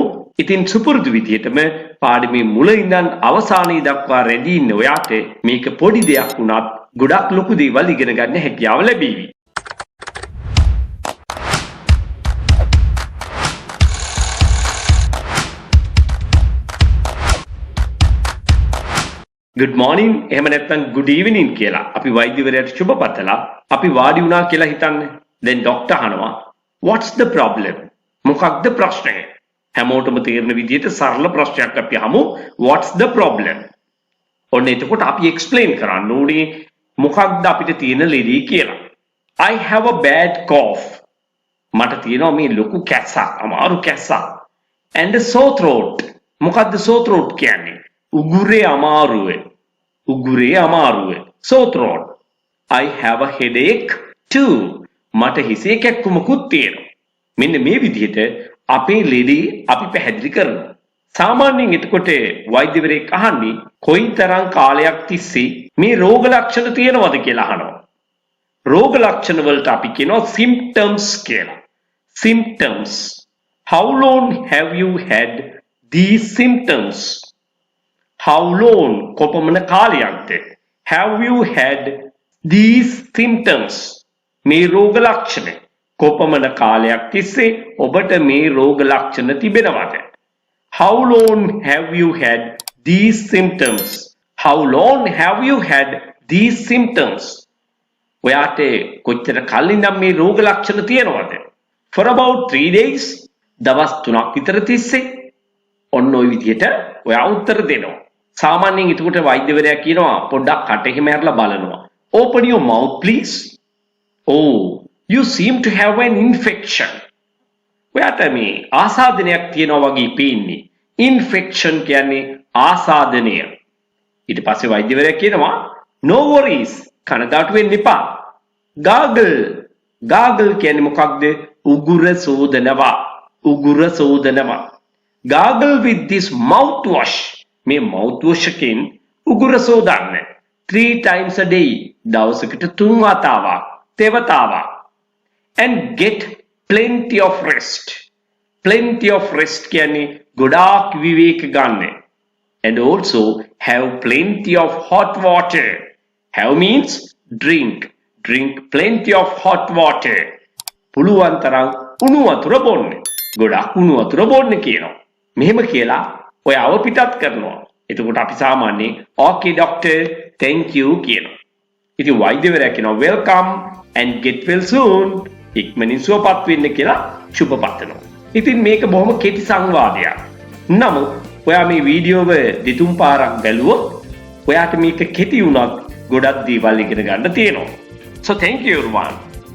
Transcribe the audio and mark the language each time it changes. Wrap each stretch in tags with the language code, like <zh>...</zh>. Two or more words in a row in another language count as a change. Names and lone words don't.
<si>ඉතින් සුපුරුදු විදිහටම පාඩමේ මුල ඉඳන් අවසානයේ දක්වා රැඳී ඉන්න ඔයාට මේක පොඩි දෙයක් වුණත් ගොඩක් ලොකු දේවල් ඉගෙන ගන්න හැකියාව ලැබෙවි.</si> <en>Good morning</en> <si>එහෙම නැත්නම්</si> <en>good evening</en> <si>කියලා අපි වෛද්‍යවරයාට සුබ පතලා අපි වාඩි වුණා කියලා හිතන්න.</si> <en>then doctor අහනවා what's the problem?</en> <si>මොකක්ද ප්‍රශ්නය? හැමෝටම තේරෙන විදිහට සරල ප්‍රශ්නයක් අපි අහමු</si> <en>what's the problem?</en> <si>ඔන්න එතකොට අපි explain කරන්න ඕනේ මොකක්ද අපිට තියෙන ලෙඩේ කියලා.</si> <en>I have a bad cough.</en> <si>මට තියෙනවා මේ ලොකු කැස්සක්, අමාරු කැස්සක්.</si> <en>and a sore throat. මොකක්ද sore throat කියන්නේ?</en> <si>උගුරේ අමාරුව</si> <en>sore throat. I have a headache too.</en> <si>මට හිසේ කැක්කුමකුත් තියෙනවා. මෙන්න මේ විදිහට අපේ ලෙඩේ අපි පැහැදිලි කරනවා. සාමාන්‍යයෙන් එතකොට වෛද්‍යවරයෙක් අහන්නේ කොයිතරම් කාලයක් තිස්සේ මේ රෝග ලක්ෂණ තියෙනවද කියලා අහනවා. රෝග ලක්ෂණ වලට අපි කියනවා symptoms කියලා.</si> <en>symptoms. How long have you had these symptoms? How long</en> <si>කොපමණ කාලයක්ද</si> <en>have you had these symptoms?</en> <si>මේ රෝග ලක්ෂණ කොපමණ කාලයක් තිස්සේ ඔබට මේ රෝග ලක්ෂණ තිබෙනවද?</si> <en>How long have you had these symptoms? How long have you had these symptoms?</en> <si>ඔයාට කොච්චර කල් ඉඳන් මේ රෝග ලක්ෂණ තියෙනවද?</si> <en>For about 3 days.</en> <si>දවස් 3ක් විතර තිස්සේ. ඔන්න ඔය විදිහට ඔයා උත්තර දෙනවා. සාමාන්‍යයෙන් එතකොට වෛද්‍යවරයා කියනවා පොඩ්ඩක් කට එහෙම ඇරලා බලනවා.</si> <en>Open your mouth please. Oh, you seem to have an infection.</en> <si>ඔයාට මේ ආසාදනයක් තියෙනවා වගේ පේන්නේ. Infection කියන්නේ ආසාදනය. ඊට පස්සේ වෛද්‍යවරයා කියනවා</si> <en>no worries.</en> <si>කනගාටු වෙන්න එපා. Gargle. Gargle කියන්නේ මොකක්ද? උගුර සෝදනවා.</si> <en>Gargle with this mouthwash.</en> <si>මේ mouthwash එකෙන් උගුර සෝදන්න</si> <en>3 times a day.</en> <si>දවසකට 3 වතාවක්. තෙවතාවක්.</si> <en>And get plenty of rest. Plenty of rest</en> <si>කියන්නේ ගොඩාක් විවේක ගන්න.</si> <en>And also have plenty of hot water. Have means drink. Drink plenty of hot water.</en> <si>පුළුවන් තරම් උණු වතුර බොන්න. ගොඩාක් උණු වතුර බොන්න කියනවා. මෙහෙම කියලා ඔයාව පිටත් කරනවා. එතකොට අපි සාමාන්‍යයෙන්</si> <en>okay doctor thank you</en> <si>කියනවා. ඉතින් වෛද්‍යවරයා කියනවා</si> <en>welcome and get well soon.</en> <si>ඉක්මනින් සුවපත් වෙන්න කියලා සුබ පතනවා. ඉතින් මේක බොහොම කෙටි සංවාදයක්. නමුත් ඔයා මේ වීඩියෝව දෙතුන් පාරක් බැලුවොත් ඔයාට මේක කෙටි වුණත් ගොඩක් දේවල් ඉගෙන ගන්න තියෙනවා.</si> <en>So thank you everyone.</en>